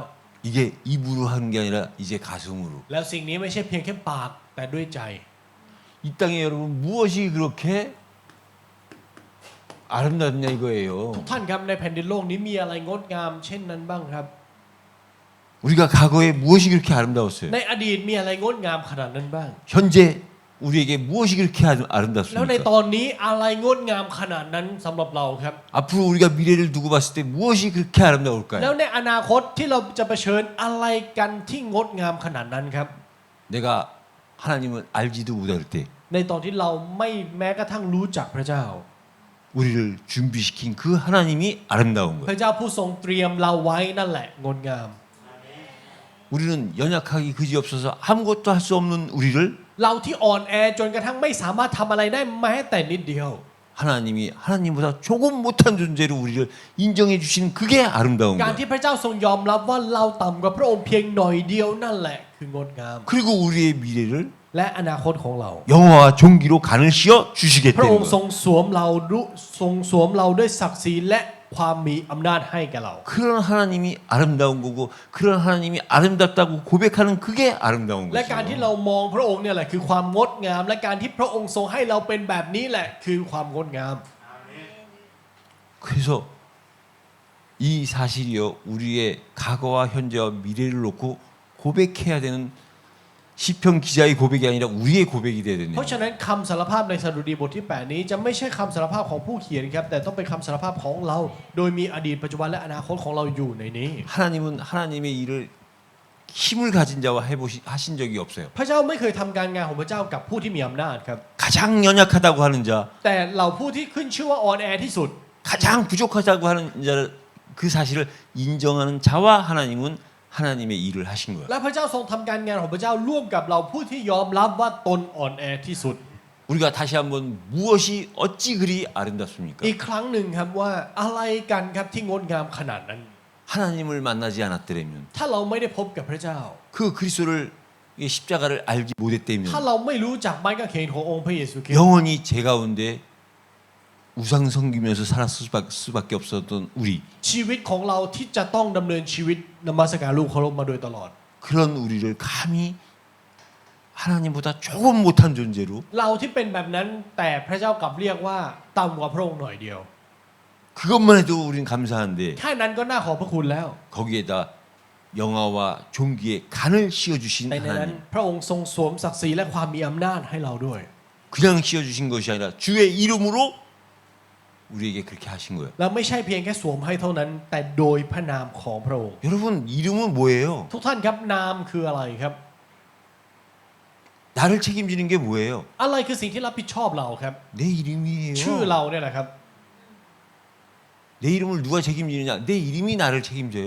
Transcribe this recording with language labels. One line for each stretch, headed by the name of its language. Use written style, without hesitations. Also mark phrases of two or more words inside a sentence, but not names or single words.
Korean: 이게 입으로 하는 게 아니라 이제 가슴으로.
Thai: แล้วสิ่งนี้ไม่ใช่เพียงแค่ปากแต่ด้วยใจ
Korean: 이 땅에 여러분 무엇이 그렇게 아름답냐 이거예요.
Thai: ทุกท่านครับในแผ่นดินโลกนี้มีอะไรงดงามเช่นนั้นบ้างครับ
Korean: 우리가 과거에 무엇이 그렇게 아름다웠어요?
Thai: ในอดีตมีอะไรงดงามขนาดนั้นบ้าง
Korean: 현재 우리에게 무엇이 그렇게
Thai: แล้วใน
Korean: 아름답습니까?
Thai: ตอนนี้อะไรงดงามขนาดนั้นสำหรับเราครับ
Korean: 앞으로 우리가 미래를 두고 봤을 때 무엇이 그렇게
Thai: แล้ว
Korean: 아름다울까요?
Thai: ในอนาคตที่เราจะเผชิญอะไรกันที่งดงามขนาดนั้นครับ
Korean: 내가 하나님을 알지도 못할 때
Thai: ในตอนที่เราไม่แม้กระทั่งรู้จักพระเจ้า
Korean: 우리를 준비시킨 그 하나님이 아름다운
Thai: พ
Korean: 거예요.
Thai: ระเจ้าผู้ทรงเตรียมเราไว้นั่นแหละงดงาม
Korean: 우리는 연약하기 그지없어서 아무것도 할 수 없는 우리를
Thai: เราที่อ่อนแอจนกระทั่งไม่สามารถทำอะไรได้แม้แต่นิดเดียว
Korean: 하나님이 하나님보다 조금 못한 존재로 우리를 인정해 주시는 그게 아름다운
Thai: การ
Korean: 거예요.
Thai: ที่พระเจ้าทรงยอมรับว่าเราต่ำกว่าพระองค์เพียงหน่อยเดียวนั่นแหละคืองดงาม
Korean: 그리고 우리의 미래를
Thai: และอนาคตของเรา
Korean: 영화와 종기로 가는 씌어
Thai: พระ
Korean: 주시겠다는
Thai: องค์ทรง
Korean: 거예요.
Thai: สวมเราทรงสวมเราด้วยศักดิ์ศรีและความมีอำนาจให้แก่เรา
Korean: 그런 하나님이 아름다운 거고 그런 하나님이 아름답다고 고백하는 그게 아름다운
Thai: และการที่
Korean: 거죠.
Thai: เรามองพระองค์เนี่ยแหละคือความงดงาม และการที่พระองค์ทรงให้เราเป็นแบบนี้แหละคือความงดงาม
Korean: 그래서 이 사실이요 우리의 과거와 현재와 미래를 놓고 고백해야 되는 시편 기자의 고백이 아니라 우리의 고백이 돼야
Thai: เพ
Korean: 되네요.
Thai: ราะฉะนั้นคำสารภาพในสดุดีบทที่ 8 นี้จะไม่ใช่คำสารภาพของผู้เขียนครับแต่ต้องเป็นคำสารภาพของเรา โดยมีอดีตปัจจุบันและอนาคตของเราอยู่ในนี้
Korean: 하나님은 하나님의 일을 힘을 가진 자와 하신 적이 없어요.
Thai: พระเจ้าไม่เคยทำการงานของพระเจ้ากับผู้ที่มีอำนาจครับ
Korean: 가장 연약하다고 하는 자,
Thai: แต่เหล่าผู้ที่ขึ้นชื่อว่าอ่อนแอที่สุด
Korean: 가장 부족하다고 하는 자를 그 사실을 인정하는 자와 하나님은 하나님의 일을 하신 거예요.
Thai: และพระเจ้าทรงทำการงานของพระเจ้าร่วมกับเราผู้ที่ยอมรับว่าตนอ่อนแอที่สุด
Korean: 우리가 다시 한번 무엇이 어찌 그리 아름답습니까?
Thai: อีกครั้งหนึ่งครับว่าอะไรกันครับที่งดงามขนาดนั้น
Korean: 하나님을 만나지 않았더라면
Thai: ถ้าเราไม่ได้พบกับพระเจ้า
Korean: 그 그리스도를 이 십자가를 알지 못했다면
Thai: ถ้าเราไม่รู้จักไม้กางเขนขององค์พระเยซูคริสต์
Korean: 영원히 제 가운데 우상 섬기면서 살았을 수밖에 없었던 우리
Thai: ชีวิตของเราที่จะต้องดำเนินชีวิตนมัสการลูกเคารพมาโดยตลอด
Korean: 그런 우리를 감히 하나님보다 조금 못한 존재로
Thai: เราที่เป็นแบบนั้นแต่พระเจ้ากลับเรียกว่าต่ำกว่าพระองค์หน่อยเดียว
Korean: 그것만 해도 우린 감사한데
Thai: แค่นั้นก็น่าขอบพระคุณแล้ว
Korean: 거기에다 영화와 종기의 간을 씌워주신
Thai: ในนั้น
Korean: 하나님
Thai: พระองค์ทรงสวมศักดิ์ศรีและความมีอำนาจให้เราด้วย
Korean: 그냥 씌워주신 것이 아니라 주의 이름으로 우리에게 그렇게 하신 거예요.
Thai: และไม่ใช่เพียงแค่สวมให้เท่านั้น แต่โดยพระนามของพระองค์
Korean: 여러분 이름은 뭐예요?
Thai: ทุกท่านครับนามคืออะไรครับ
Korean: 나를 책임지는 게 뭐예요?
Thai: อะไรคือสิ่งที่รับผิดชอบเราครับ
Korean: 내 이름이에요.
Thai: ชื่อเราเนี่ยแหละครับ
Korean: 내 이름을 누가 책임지느냐? 내 이름이 나를 책임져요.